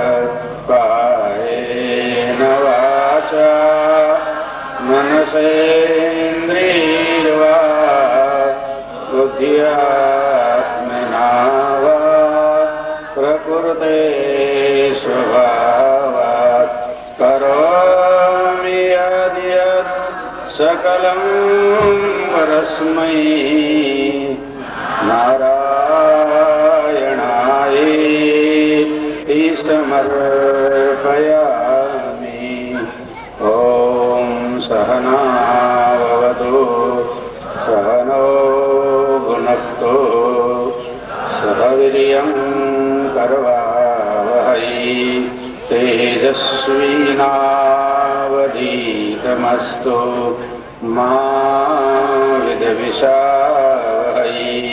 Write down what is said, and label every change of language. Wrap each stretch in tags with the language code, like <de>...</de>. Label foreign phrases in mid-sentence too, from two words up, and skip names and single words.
<sa>કાયેન વાચા મનસેન્દ્રિયર્વા બુદ્ધ્યાત્મના વા પ્રકૃતે સ્વભાવાत् કરોમિ યદ્યत् सकलं परस्मै नारायणाय समर्पयामि। ॐ सहनाववतु सहनो भुनक्तु सह वीर्यं करवावहै तेजस्विनावधीतमस्तु मा विद्विषावहै।</sa>